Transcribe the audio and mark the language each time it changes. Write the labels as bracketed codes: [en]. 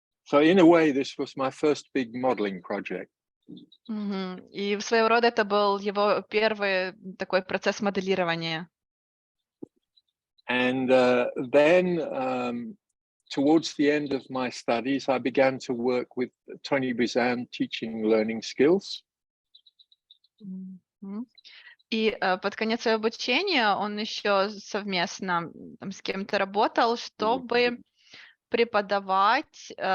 [en] So in a way, this was my first big modeling project. Мгм. [ru] И своего рода это был его первый такой процесс моделирования. [en] And then towards the end of my studies, I began to work with Tony Buzan teaching learning skills. Мгм. [ru] И под конец своего обучения он еще совместно там с кем-то работал, чтобы преподавать.